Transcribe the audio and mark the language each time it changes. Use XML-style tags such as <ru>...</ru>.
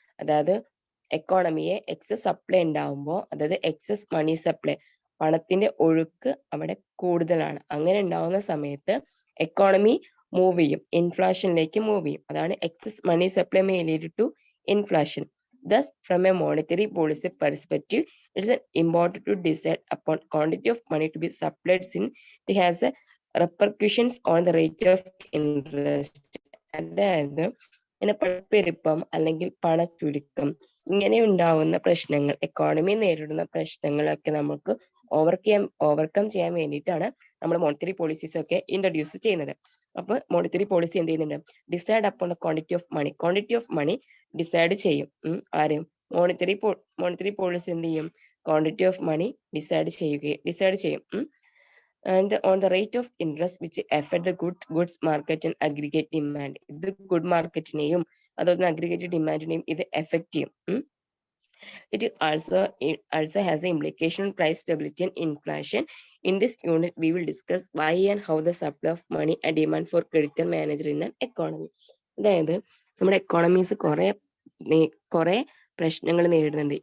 <ml>അതായത് എക്കോണമിയെ excess supply ഉണ്ടാവുമ്പോൾ, അതായത് എക്സസ് മണി സപ്ലൈ, പണത്തിന്റെ ഒഴുക്ക് അവിടെ കൂടുതലാണ്. അങ്ങനെ ഉണ്ടാവുന്ന സമയത്ത് എക്കോണമി മൂവ് ചെയ്യും, ഇൻഫ്ലേഷനിലേക്ക് മൂവ് ചെയ്യും. അതാണ് excess money supply may lead to inflation.</ml> <en>Thus, from a monetary policy perspective, it's important to decide upon quantity of money to be supplied since it has repercussions on the rate of interest.</en> <ml>അതായത് പണപ്പെരുപ്പം അല്ലെങ്കിൽ പണച്ചുരുക്കം ഇങ്ങനെ ഉണ്ടാവുന്ന പ്രശ്നങ്ങൾ, economy നേരിടുന്ന പ്രശ്നങ്ങളൊക്കെ നമുക്ക് overcome ചെയ്യാൻ വേണ്ടിയിട്ടാണ് നമ്മൾ മോണിറ്ററി പോളിസീസ് ഒക്കെ ഇൻട്രൊഡ്യൂസ് ചെയ്യുന്നത്. അപ്പൊ മോണിറ്ററി പോളിസി എന്ത് ചെയ്യുന്നുണ്ട്? Decide upon the quantity of money decide ചെയ്യും. ആരും മോണിറ്ററി പോളിസി എന്ത് ചെയ്യും? ക്വാണ്ടിറ്റി ഓഫ് മണി ഡിസൈഡ് ചെയ്യും. And on the rate of interest which effect the goods market and aggregate demand. ഇത് ഗുഡ് മാർക്കറ്റിനെയും അതുപോലെ അഗ്രിഗേറ്റ് ഡിമാൻഡിനെയും ഇത് എഫക്ട് ചെയ്യും.</ml> <en>It also has an implication on price stability and inflation. In this unit, we will discuss why and how the supply of money and demand for credit are managed in an economy.</en> <ml>അതായത് നമ്മുടെ economies കുറെ പ്രശ്നങ്ങൾ നേരിടുന്നുണ്ട്.</ml>